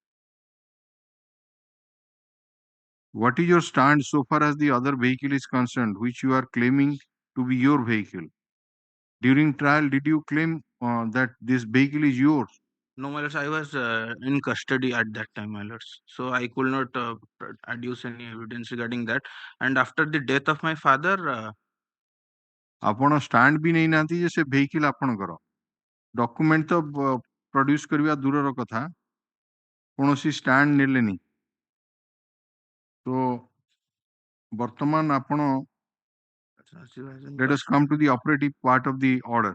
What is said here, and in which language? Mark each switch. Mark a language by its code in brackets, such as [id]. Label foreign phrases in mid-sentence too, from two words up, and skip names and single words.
[en] What is your stand so far as the other vehicle is concerned, which you are claiming to be your vehicle? During trial, did you claim that this vehicle is yours? No, my lords, I was in custody at that time, my lords. So I could not adduce any evidence regarding that. And after the death of my father, [or] ଆପଣ ଷ୍ଟାଣ୍ଡ ବି ନେଇନାହାନ୍ତି ଯେ ସେ ଭେହିକିଲ ଆପଣଙ୍କର ଡକୁମେଣ୍ଟ ତ ପ୍ରଡ୍ୟୁସ କରିବା ଦୂରର କଥା କୌଣସି ଷ୍ଟାଣ୍ଡ ନେଲେନି ତ ବର୍ତ୍ତମାନ ଆପଣ [en] let us come to the operative part of the order.